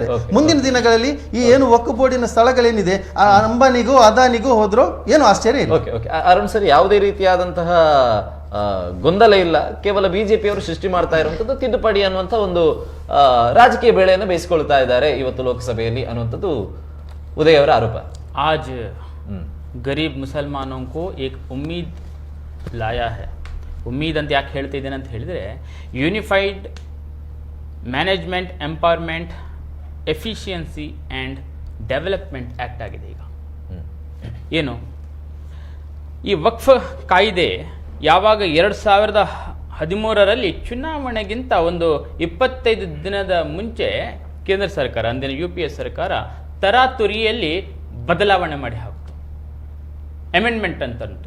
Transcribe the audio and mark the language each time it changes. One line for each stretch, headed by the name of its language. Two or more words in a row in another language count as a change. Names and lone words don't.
Kannada: ಮುಂದಿನ ದಿನಗಳಲ್ಲಿ ಈ ಏನು ವಕ್ಫ್ ಬೋರ್ಡಿನ ಸ್ಥಳಗಳೇನಿದೆ, ಅಂಬಾನಿಗೂ ಅದಾನಿಗೂ ಹೋದ್ರೋ ಏನು ಆಶ್ಚರ್ಯ ಇಲ್ಲ. ಅರುಣ್ ಸರ್, ಯಾವುದೇ ರೀತಿಯಾದಂತಹ ಗೊಂದಲ ಇಲ್ಲ, ಕೇವಲ ಬಿಜೆಪಿಯವರು ಸೃಷ್ಟಿ ಮಾಡ್ತಾ ಇರುವಂತದ್ದು ತಿದ್ದುಪಡಿ ಅನ್ನುವಂಥ ಒಂದು ರಾಜಕೀಯ ಬೇಳೆಯನ್ನು ಬೇಯಿಸಿಕೊಳ್ತಾ ಇದ್ದಾರೆ ಇವತ್ತು ಲೋಕಸಭೆಯಲ್ಲಿ ಅನ್ನುವಂಥದ್ದು ಉದಯ್ ಅವರ ಆರೋಪ.
Hindi: आज गरीब मुसलमानों को एक उम्मीद लाया है.
Kannada: उम्मीद ಅಂತ ಯಾಕೆ ಹೇಳ್ತಾ ಇದ್ದೇನೆ ಅಂತ ಹೇಳಿದರೆ,
English: Unified Management Empowerment Efficiency and Development Act
Kannada: ಆಗಿದೆ. ಈಗ ಏನು ಈ ವಕ್ಫ್ ಕಾಯ್ದೆ ಯಾವಾಗ 2013ರಲ್ಲಿ ಚುನಾವಣೆಗಿಂತ ಒಂದು 25 ದಿನದ ಮುಂಚೆ ಕೇಂದ್ರ ಸರ್ಕಾರ, ಅಂದಿನ UPA ಸರ್ಕಾರ ತರಾತುರಿಯಲ್ಲಿ ಬದಲಾವಣೆ ಮಾಡಿ ಹಾಕ್ತು, ಅಮೆಂಡ್ಮೆಂಟ್ ಅಂತಂತು.